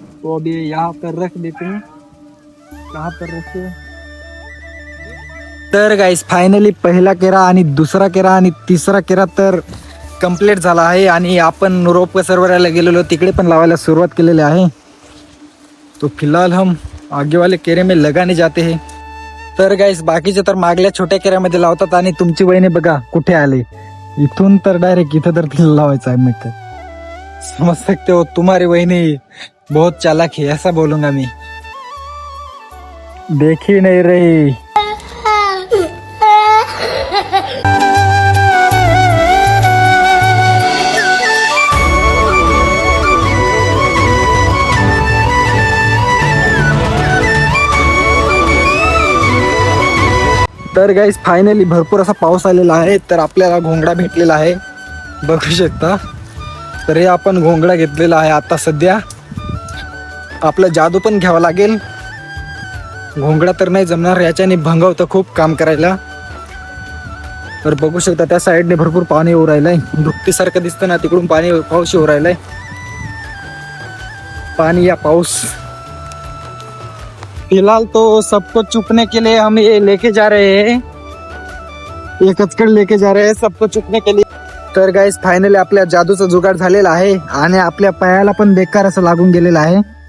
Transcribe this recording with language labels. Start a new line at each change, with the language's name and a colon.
Hindi: तो अभी यहाँ पर रख देते हैं. कहाँ पर रखते हैं?
Marathi: तर गाईस फायनली पहिला केरा आणि दुसरा केरा आणि तिसरा केरा तर कंप्लीट झाला आहे आणि आपण रोप पसरवायला गेलेलो तिकडे पण लावायला सुरुवात केलेली आहे.
Hindi: तो फिलहाल हम आगे वाले केरे में लगाने जाते हैं.
Marathi: तर गाईस बाकीचे तर मागल्या छोट्या केऱ्यामध्ये लावतात आणि तुमची वहिनी बघा कुठे आले. इथून तर डायरेक्ट इथं तर तिला लावायचं आहे.
Hindi: मग समझ सकते हो तुम्हारी वहिनी बहुत चालाक है, ऐसा बोलूंगा मैं. देख ही नहीं रही.
Marathi: तर गाईस फायनली भरपूर असा पाऊस आलेला आहे. तर आपल्याला घोंगडा भेटलेला आहे बघू शकता. तर हे आपण घोंगडा घेतलेला आहे. आता सध्या आपलं जादू पण घ्यावं लागेल. घोंगडा तर नाही जमणार, याच्याने भंगावतं खूप काम करायला. तर बघू शकता त्या साईडने भरपूर पाणी येऊ राहिलंय. दुपटीसारखं दिसतं ना, तिकडून पाऊस येऊ राहिलाय. पाणी या पाऊस.
Hindi: फिलहाल तो सबको चुपने के लिए हम ये लेके जा रहे हैं. ये कचकड लेके जा रहे हैं सबको चुपने के लिए.
Marathi: तर गाईस फायनली आपल्या जादूचा जुगाड झालेला आहे आणि आपल्या पायाला पण बेकार असं लागून गेलेलं आहे.